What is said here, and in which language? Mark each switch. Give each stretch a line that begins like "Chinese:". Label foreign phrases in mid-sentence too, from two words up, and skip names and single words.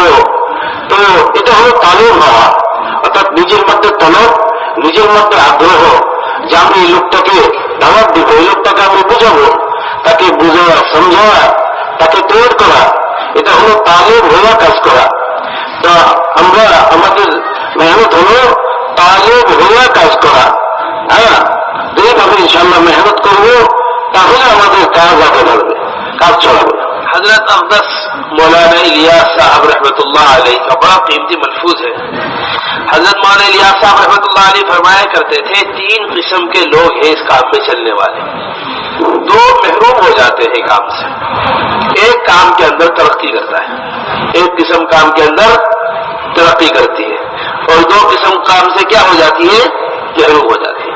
Bangla: তো এটা হলো তালের ভাবা, অর্থাৎ নিজের মধ্যে তলব, নিজের মধ্যে আগ্রহ যে আমি এই লোকটাকে দাওয়াত দিব, এই লোকটাকে আমি বুঝাবো, তাকে বুঝাওয়া, সমঝাওয়া, তাকে তৈরি করা, এটা হলো তালের ভরা কাজ করা। তা আমরা আমাদের মেহনত হলো তালের ভরা কাজ করা। হ্যাঁ, এইভাবে ইনশাআল্লাহ মেহনত করবো, তাহলে আমাদের কাজ আগে বাড়বে, কাজ চলাবে।
Urdu: حضرت اقدس مولانا الیاس صاحب رحمت اللہ علیہ کا بڑا قیمتی ملفوظ ہے. حضرت مولانا الیاس صاحب رحمت اللہ علیہ فرمایا کرتے تھے 3 قسم کے لوگ ہیں اس کام میں چلنے والے. 2 محروم ہو جاتے ہیں کام سے. ایک کام کے اندر ترقی کرتا ہے, ایک قسم کام کے اندر ترقی کرتی ہے, اور 2 قسم کام سے کیا ہو جاتی ہے, محروم ہو جاتی ہے.